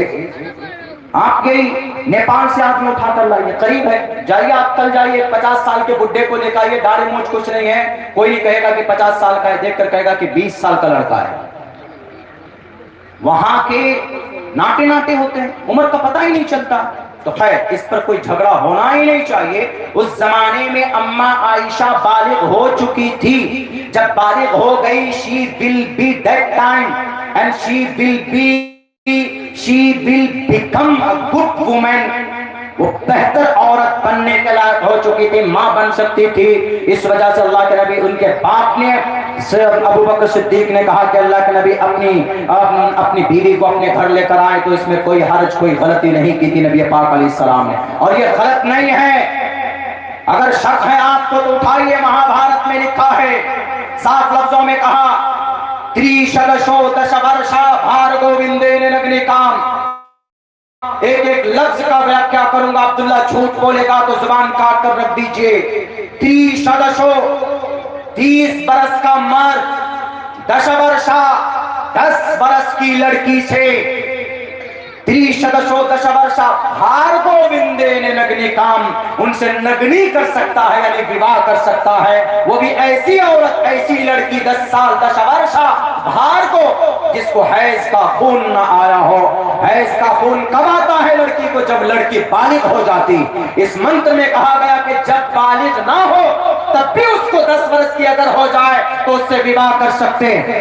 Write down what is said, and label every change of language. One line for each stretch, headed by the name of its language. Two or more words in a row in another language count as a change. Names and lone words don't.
Urdu: آپ گئی نیپال سے آدمی اٹھا کر لائیے, قریب ہے, جائیے آپ کل جائیے, 50 سال کے بڈھے کو لے کے آئیے, داڑھی مونچھ کچھ نہیں ہے, کوئی نہیں کہے گا کہ 50 سال کا ہے, دیکھ کر کہے گا کہ 20 سال کا لڑکا ہے. وہاں کے ناٹے ناٹے ہوتے ہیں, عمر کا پتہ ہی نہیں چلتا. تو خیر اس پر کوئی جھگڑا ہونا ہی نہیں چاہیے. اس زمانے میں اما عائشہ بالغ ہو چکی تھی, جب بالغ ہو گئی
English: she will be that time and she will become a good woman.
Urdu: وہ بہتر عورت بننے کے لائق ہو چکی تھی, ماں بن سکتی تھی. اس وجہ سے اللہ کے نبی, ان کے باپ نے ابو بکر صدیق نے کہا کہ اللہ کے نبی اپنی بیوی کو اپنے گھر لے کر آئے تو اس میں کوئی حرج, کوئی غلطی نہیں کی تھی نبی پاک
Arabic: علیہ السلام
Urdu: نے, اور یہ غلط نہیں ہے. اگر شک ہے آپ کو تو اٹھائیے, مہابھارت میں لکھا ہے, صاف لفظوں میں کہا,
Sanskrit: त्रिंशद्वर्षो दश वर्षा भार्यां गोविन्देन नग्निकाम्.
Urdu: ایک ایک لفظ کا ویاخیا کروں گا, عبداللہ جھوٹ بولے گا تو زبان کاٹ کر رکھ دیجئے. تریشدشو 30 برس کا مرد,
Sanskrit: दश वर्षा
Urdu: 10 برس کی لڑکی سے,
Sanskrit: त्रिंशद्वर्षो दश वर्षा भार्यां गोविन्देन नग्निकाम्,
Urdu: ان سے نگنی کر سکتا ہے یعنی وواہ کر سکتا ہے, وہ بھی ایسی عورت, ایسی لڑکی 10 سال 10
Sanskrit: वर्षा भार्यां
Urdu: کو, جس کو حیض کا خون نہ آیا ہو. حیض کا خون کب آتا ہے لڑکی کو؟ جب لڑکی بالغ ہو جاتی. اس منتر میں کہا گیا کہ جب بالغ نہ ہو تب بھی اس کو 10 برس کی اگر ہو جائے تو اس سے وواہ کر سکتے ہیں.